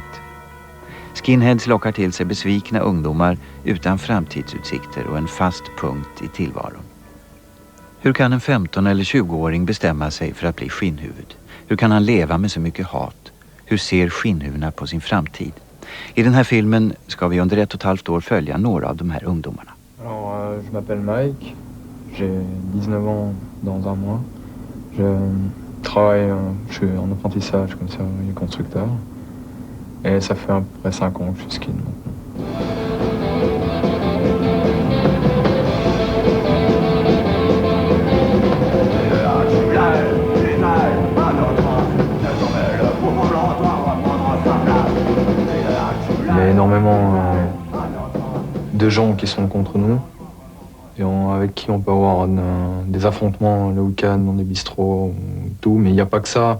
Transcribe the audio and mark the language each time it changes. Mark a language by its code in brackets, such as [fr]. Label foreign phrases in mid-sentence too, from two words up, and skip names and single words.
[sv] Skinheads lockar till sig besvikna ungdomar utan framtidsutsikter och en fast punkt i tillvaron. Hur kan en 15- eller 20-åring bestämma sig för att bli skinnhuvud? Hur kan han leva med så mycket hat? Hur ser skinnhuvudena på sin framtid? I den här filmen ska vi under 1,5 år följa några av de här ungdomarna. [fr] Alors, je m'appelle Mike, j'ai 19 ans dans un mois. Je travaille, je suis en apprentissage comme ça, constructeur. Et ça fait à peu près 5 ans que je suis skin maintenant. Il y a énormément de gens qui sont contre nous et avec qui on peut avoir des affrontements le week-end dans des bistrots, tout, mais il n'y a pas que ça.